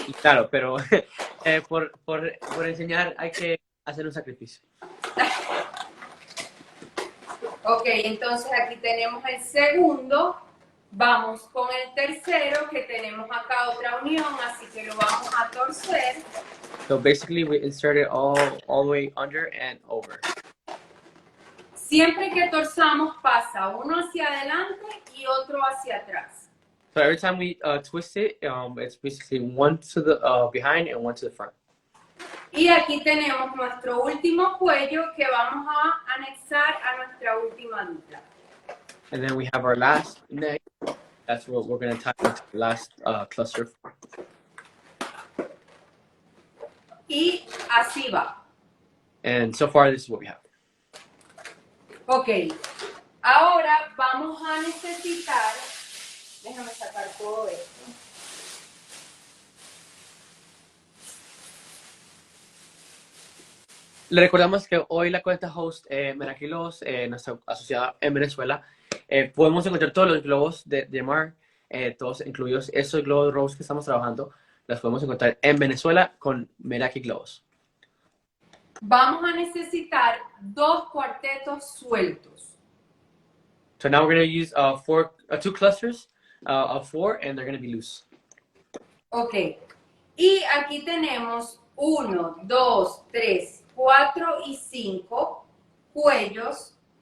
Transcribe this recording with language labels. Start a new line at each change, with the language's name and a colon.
Spanish: Y claro, pero por enseñar hay que hacer un sacrificio. Ok, entonces aquí tenemos el segundo. Vamos con el tercero, que tenemos acá otra unión, así que lo vamos a torcer.
English: So basically we insert it all the way under and over.
Spanish: Siempre que torzamos pasa uno hacia adelante y otro hacia atrás.
English: So every time we twist it, it's basically one to the behind and one to the front.
Spanish: Y aquí tenemos nuestro último cuello que vamos a anexar a nuestra última dupla.
English: And then we have our last neck. That's what we're going to tie into the last cluster.
Spanish: Y así va.
English: And so far, this is what we have.
Spanish: Ok. Ahora vamos a necesitar... Déjame sacar todo esto. Le recordamos que hoy la cuenta host Meraki Globos, nuestra asociada en Venezuela, podemos encontrar todos los globos de Yemar, todos incluidos esos globos rose que estamos trabajando, los podemos encontrar en Venezuela con Meraki Globos. Vamos a necesitar 2 cuartetos sueltos.
English: So now we're going to use 2 clusters of 4, and they're going to be loose.
Spanish: Ok. Y aquí tenemos 1, 2, 3, 4 y 5 cuellos.